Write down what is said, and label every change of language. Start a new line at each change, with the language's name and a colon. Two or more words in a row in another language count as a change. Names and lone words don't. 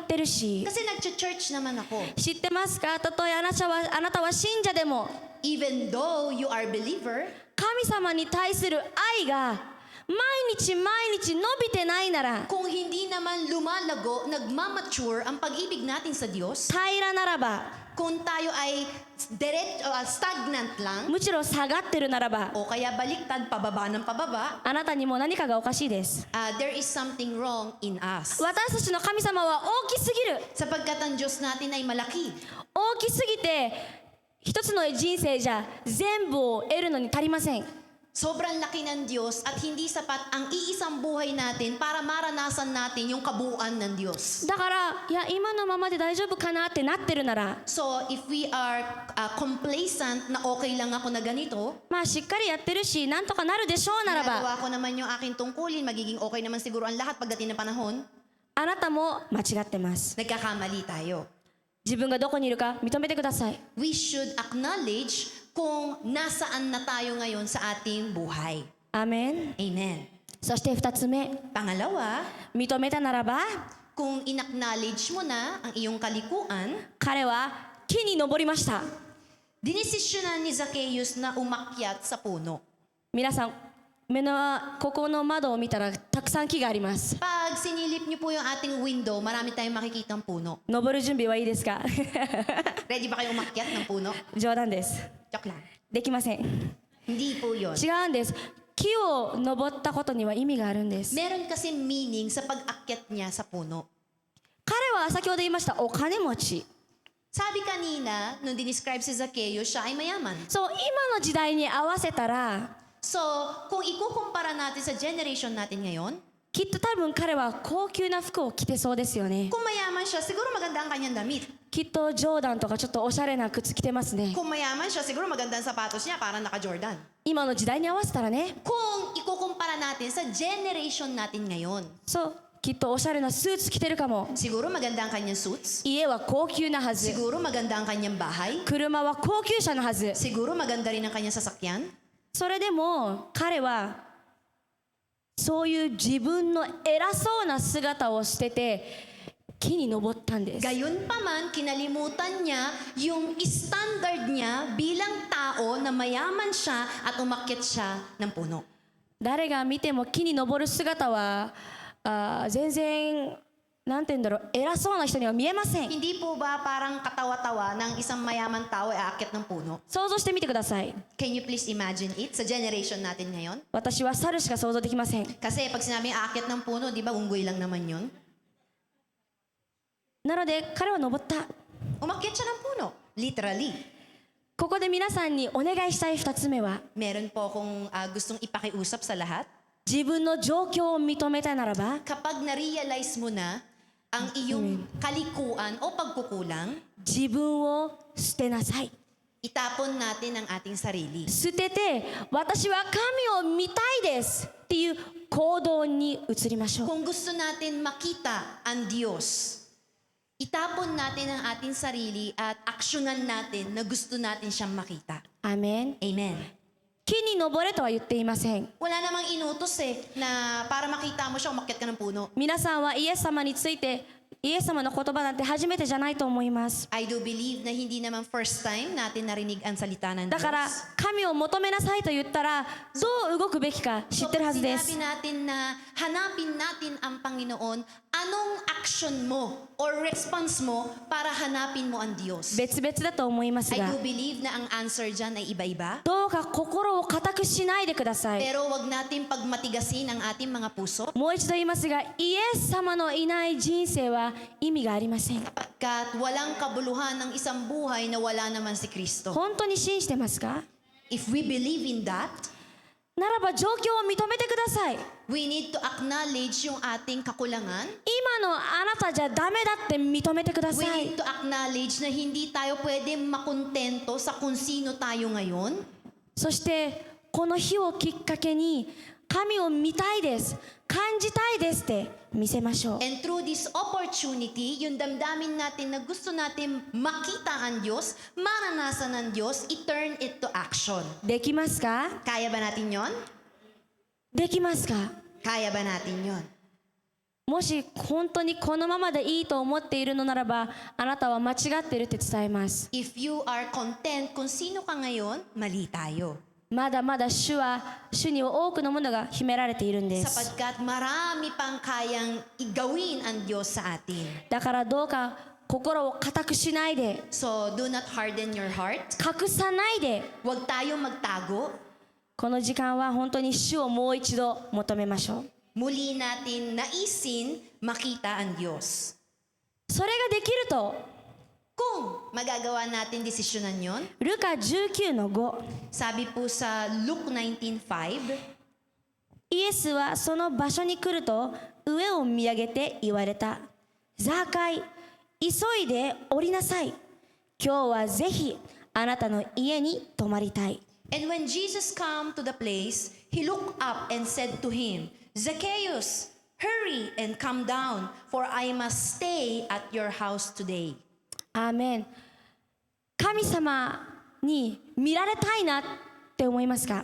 Japanese: ってるし、
Filipino: Kasi nag-church naman ako.
Japanese: 知ってますか？たとえあなたは信者でも、
English: Even though you are a believer,
Japanese: 神様に対する愛が毎日毎日伸びてないなら、
Filipino: kung hindi naman lumalago, nagmamature ang pag-ibig natin sa Diyos,
Japanese: 平らならば、
Filipino: kung tayo ay stagnant lang,
Japanese: むしろ下がってるならば、
Filipino: o kaya baliktad, pababa ng pababa,
Japanese: あなたにも何かがおかしいです。
English: there is something wrong in us.
Japanese: 私たちの神様は大きすぎる。
Filipino: Sapagkat ang Diyos natin ay malaki.
Japanese: 大きすぎて一つの人生じゃ全部を得るのに足りません。
Filipino: Sobrang laki ng Diyos at hindi sapat ang iisang buhay natin para maranasan natin yung kabuuan ng Diyos.
Japanese: だからいや今のままで大丈夫かなってなってるなら、
Filipino: So,
English: if we are complacent
Filipino: na okay lang ako na ganito,
Japanese: まあしっかりやってるしなんとかなるでしょうならば、
Filipino: nagawa ko naman yung aking tungkulin, magiging okay naman siguro ang lahat pagdating ng panahon,
Japanese: あなたも間違ってます。
Filipino: nagkakamali tayo.
Japanese: 自分がどこにいるか認めてください。
English: We should acknowledge
Filipino: kung nasaan na tayo ngayon sa ating buhay.
Japanese: アーメン。
English: Amen.
Japanese: そして2つ目、
Filipino: Pangalawa,
Japanese: 認めたならば
Filipino: kung inacknowledge mo na ang iyong kalikuan,
Japanese: 彼は木に登りました。
Filipino: dinesisyonan ni Zacchaeus na umakyat sa puno.
Japanese: 皆さんここの窓を見たらたくさん木があります。
Filipino: Pag sinilip niyo po yung ating window, marami tayong makikitang puno.
Japanese: 登る準備はいいですか？
Filipino: Ready ba kayo umakyat ng puno?
Japanese: 冗談です。
Filipino: Joke lang.
Japanese: できません。
Filipino: Hindi po yun.
Japanese: 違うんです。木を登ったことには意味があるんです。
Filipino: Meron kasi meaning sa pag-akyat niya sa puno.
Japanese: 彼は先ほど言いましたお金持ち。
Filipino: Sabi kanina, nung dinescribe si Zacchaeus, siya ay mayaman.
Japanese: そう、今の時代に合わせたら
Filipino: So, kung ikukumpara natin sa generation natin ngayon,
Japanese: きっと多分彼は高級な服を着てそうですよね。
Filipino: kung mayaman siya, siguro maganda ang kanyang damit.
Japanese: きっとジョーダンとかちょっとおしゃれな靴着てますね。
Filipino: Kung mayaman siya, siguro maganda ang sapatos niya, parang naka-Jordan.
Japanese: 今の時代に合わせたらね。
Filipino: Kung ikukumpara natin sa generation natin ngayon,
Japanese: そう、きっとおしゃれなスーツ着てるかも。
Filipino: siguro maganda ang kanyang suits,
Japanese: 家は高級なはず。
Filipino: siguro maganda ang kanyang bahay,
Japanese: 車は高級車のはず。
Filipino: siguro maganda rin ang kanyang sasakyan.
Japanese: それでも彼はそういう自分の偉そうな姿を捨てて木に登ったんです。
Filipino: Gayunpaman, kinalimutan niya yung standard niya bilang tao na mayaman siya at umakyat siya ng puno.
Japanese: 誰が見ても木に登る姿は全然なんて言うんだろう、偉そうな人には見えません。
Filipino: Hindi po ba parang katawa-tawa ng isang mayaman tao ay aakyat ng puno?
Japanese: 想像してみてください。
English: Can you please imagine it
Filipino: sa generation natin ngayon?
Japanese: 私は猿しか想像できません。
Filipino: Kasi pag sinabing aakyat ng puno, di ba unggoy lang naman yun?
Japanese: なので彼は登った。
Filipino: Umakyat siya ng puno. Literally.
Japanese: ここで皆さんにお願いしたい2つ目は、
Filipino: Meron po akong gustong ipakiusap sa lahat.
Japanese: 自分の状況を認めたならば
Filipino: Kapag na-realize mo na ang iyong kalikuan o pagkukulang,
Japanese: 自分を捨てなさい。
Filipino: itapon natin ang ating sarili.
Japanese: 捨てて私は神を見たいですっていう行動に移りましょう。
Filipino: Kung gusto natin makita ang Diyos, itapon natin ang ating sarili at aksyonan natin na gusto natin siyang makita.
Japanese: アーメン。
English: Amen.
Japanese: 木に登れとは言っていません。
Filipino: Wala namang inutos na para makita mo siya, umakyat ka ng puno.
Japanese: 皆さんはイエス様についてイエス様の言葉なんて初めてじゃないと思います。
English: I do believe
Filipino: na hindi naman
English: first time
Filipino: natin narinig ang salita ng
Japanese: だから
Filipino: Diyos.
Japanese: 神を求めなさいと言ったらどう動くべきか知ってるはずで
Filipino: Sinabi
Japanese: す。
Filipino: natin na hanapin natin ang Panginoon, anong action mo or response mo para hanapin mo ang Diyos?
Japanese: 別々だと思います
English: I
Japanese: が
English: do believe
Filipino: na ang answer dyan ay iba-iba.
Japanese: どうか心を固くしないでください。
Filipino: Pero wag natin pagmatigasin ang ating mga puso
Japanese: もう一度言いますがイエス様のいない人生は意味がありません。
Filipino: sapagkat walang kabuluhan ng isang buhay na wala naman si Kristo.
Japanese: 本当に信じてますか？
English: If we believe in that,
Japanese: ならば状況を認めてください。
English: we need to acknowledge
Filipino: yung ating kakulangan.
Japanese: 今のあなたじゃダメだって認めてくだ
English: We
Japanese: さい。
English: need to acknowledge
Filipino: na hindi tayo pwede makontento sa kung sino tayo ngayon.
Japanese: そしてこの日をきっかけに神を見たいです、感じたいですって見せましょう。
English: And through this opportunity,
Filipino: yung damdamin natin na gusto natin makita ang Diyos, maranasan ng Diyos,
English: i-turn it to action.
Japanese: できますか？
Filipino: Kaya ba natin yon?
Japanese: できますか？
Filipino: Kaya ba natin yon?
Japanese: もし本当にこのままでいいと思っているのならば、あなたは間違っているって伝えます。
English: If you are content
Filipino: kung sino ka ngayon, mali tayo.
Japanese: まだまだ主には多くのものが秘められているんです。
Filipino: Sapagkat marami pang kayang igawin ang Diyos sa atin.
Japanese: だからどうか心を固くしないで、
English: So, do not harden your heart.
Japanese: 隠さないで、
Filipino: Huwag tayong magtago.
Japanese: この時間は本当に主をもう一度求めましょう。
Filipino: Muli natin naisin makita ang Diyos.
Japanese: それができると、
Filipino: Kung magagawa natin desisyonan yon,
Japanese: ルカ19の5、
Filipino: sabi po sa Luke 19:5,
Japanese: イエスはその場所に来ると上を見上げて言われた。ザーカイ、急いで降りなさい。今日はぜひあなたの家に泊まりたい。
English: And when Jesus came to the place, he looked up and said to him, Zacchaeus, hurry and come down, for I must stay at your house today.
Japanese: アーメン。神様に見られたいなって思いますか？